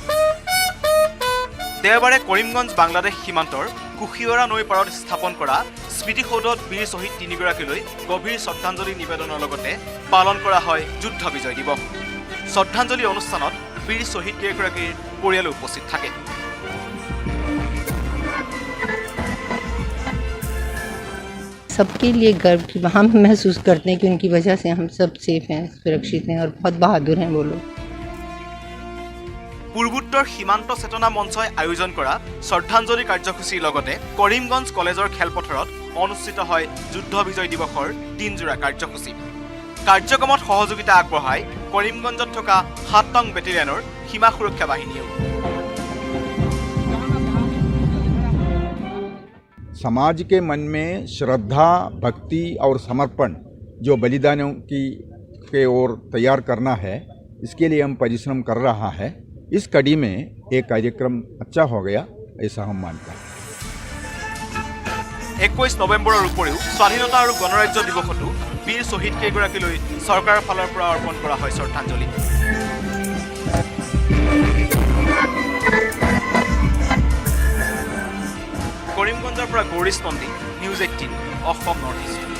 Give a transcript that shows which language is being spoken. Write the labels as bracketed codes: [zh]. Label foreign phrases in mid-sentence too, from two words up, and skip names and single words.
[as] দেওবাৰে কৰিমগঞ্জ বাংলাদেশ সীমান্তৰ কুশিয়ৰা নৈ পাৰত স্থাপন কৰা স্মৃতিসৌধত বীৰ শহীদ 3গৰাকীলৈ গভীৰ শ্ৰদ্ধাঞ্জলি নিবেদনৰ লগতে পালন কৰা হয় যুদ্ধ বিজয় দিৱস। শ্ৰদ্ধাঞ্জলি অনুষ্ঠানত বীৰ শহীদ কেইগৰাকীৰ পৰিয়াল উপস্থিত থাকে। [hi] सबके लिए गर्व की हम महसूस करते हैं कि उनकी वजह से हम सब सेफ हैं, सुरक्षित हैं और बहुत बहादुर हैं वो लोग। [as] পূৰ্বোত্তৰ সীমান্ত চেতনা মঞ্চই আয়োজন কৰা শ্ৰদ্ধাঞ্জলি কাৰ্যসূচীৰ লগতে কৰিমগঞ্জ কলেজৰ খেলপথাৰত অনুষ্ঠিত হয় যুদ্ধ বিজয় দিৱসৰ দিনজোৰা কাৰ্যসূচী। কাৰ্যক্ৰমত সহযোগিতা আগবঢ়ায় কৰিমগঞ্জত থকা 7 নং বেটেলিয়নৰ সীমা সুৰক্ষা বাহিনীয়েও। [hi] समाज के मन में श्रद्धा, भक्ति और समर्पण जो बलिदानों के ओर तैयार करना है, इसके लिए हम परिश्रम कर रहा है। इस कड़ी में एक कार्यक्रम अच्छा हो गया, ऐसा हम मानते हैं। [as] 21 নৱেম্বৰৰ উপৰিও স্বাধীনতা আৰু গণৰাজ্য দিৱসতো বীৰ শহীদ কেইগৰাকীলৈ চৰকাৰৰ ফালৰ পৰা অৰ্পণ কৰা হয় শ্ৰদ্ধাঞ্জলি। কৰিমগঞ্জৰ পৰা গৌৰীশ পণ্ডিত, নিউজ 18 অসম নৰ্থ ইষ্ট।